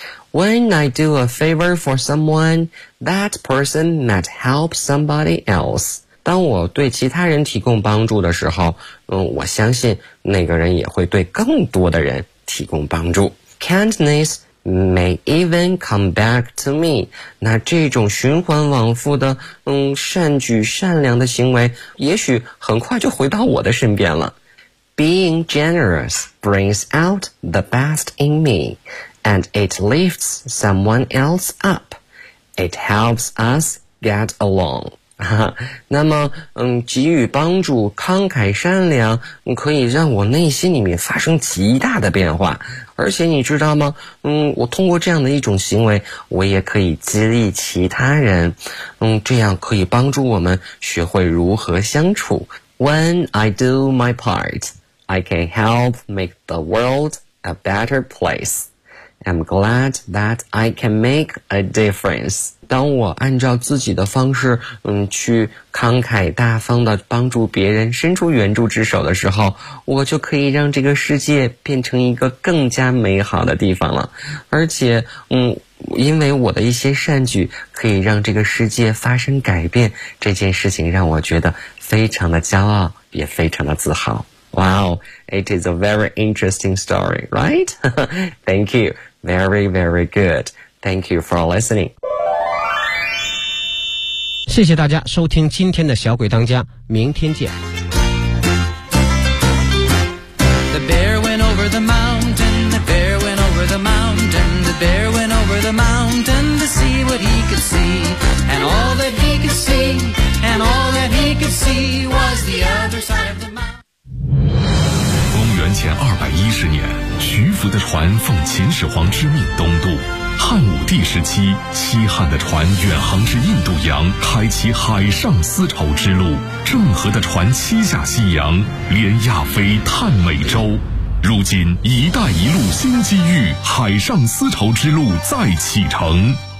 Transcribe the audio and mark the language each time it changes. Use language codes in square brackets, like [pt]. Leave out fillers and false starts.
[en] When I do a favor for someone, that person might help somebody else. [zh] 当我对其他人提供帮助的时候，我相信那个人也会对更多的人提供帮助。 [en] Kindness may even come back to me. [zh] 那这种循环往复的善举善良的行为也许很快就回到我的身边了。 [en] Being generous brings out the best in me, and it lifts someone else up. It helps us get along. [zh] 那么给予帮助，慷慨善良，可以让我内心里面发生极大的变化。而且你知道吗？我通过这样的一种行为，我也可以激励其他人。这样可以帮助我们学会如何相处。 [en] When I do my part, I can help make the world a better place. I'm glad that I can make a difference. [zh] 当我按照自己的方式，去慷慨大方地帮助别人，伸出援助之手的时候，我就可以让这个世界变成一个更加美好的地方了。而且因为我的一些善举可以让这个世界发生改变，这件事情让我觉得非常的骄傲，也非常的自豪。 [en] Wow, it is a very interesting story, right? Thank you. Very, very good. Thank you for listening. [zh] 谢谢大家收听今天的小鬼当家，明天见。 [en] The bear went over the mountain, the bear went over the mountain, the bear went over the mountain to see what he could see, and all that he could see, and all that he could see was the other side of the mountain. [zh] 前210年，徐福的船奉秦始皇之命东渡，汉武帝时期西汉的船远航至印度洋，开启海上丝绸之路，郑和的船七下西洋，连亚非探美洲，如今一带一路新机遇，海上丝绸之路再启程。